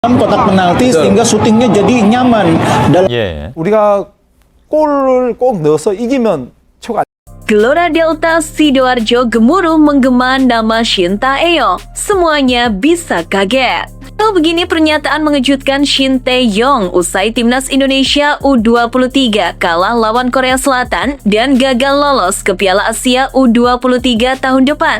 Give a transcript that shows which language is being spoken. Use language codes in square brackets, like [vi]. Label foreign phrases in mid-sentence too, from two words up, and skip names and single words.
[id] dalam kotak penalti sehingga syutingnya jadi nyaman. [ko] 예. 우리가 골을 꼭 넣어서 이기면 최고. [id] Gelora Delta Sidoarjo gemuruh menggema nama Shin Tae-yong. Semuanya bisa kaget. Begini pernyataan mengejutkan Shin Tae-yong usai timnas Indonesia U23 kalah lawan Korea Selatan dan gagal lolos ke Piala Asia U23 tahun depan.